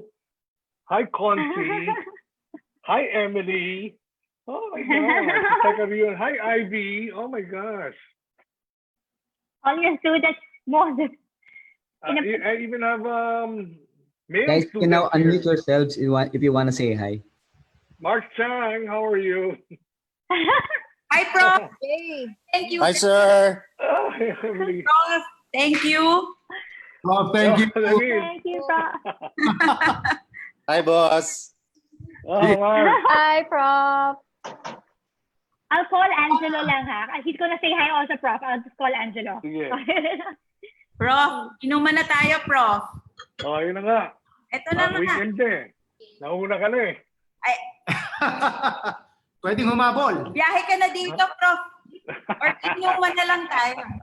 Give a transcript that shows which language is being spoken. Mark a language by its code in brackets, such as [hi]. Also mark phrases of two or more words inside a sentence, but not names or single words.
[en] Hi, Conti. Hi, Emily. Oh, my gosh. Hi, Ivy. Oh, my gosh. All your students, more than... I even have male Guys, you can now students unmute yourselves if you want to say hi. Mark Chang, how are you? Hi, Prof. Yay. Thank you. Hi, sir. Oh, hi, Emily. Prof. Thank you. Prof, thank you. Thank you, Prof. Hi, boss. Oh, Mark. Hi, Prof. I'll call Angelo [tl] lang ha. [en] He's gonna say hi also, Prof. I'll just call Angelo. [tl] Sige. Prof, inuman na tayo, Prof. Oh, yun na nga. Ito na nga. Weekend eh. Nauna ka na eh. Ay, Pwedeng humabol. biyahe ka na dito, Prof. Or inuman na lang tayo.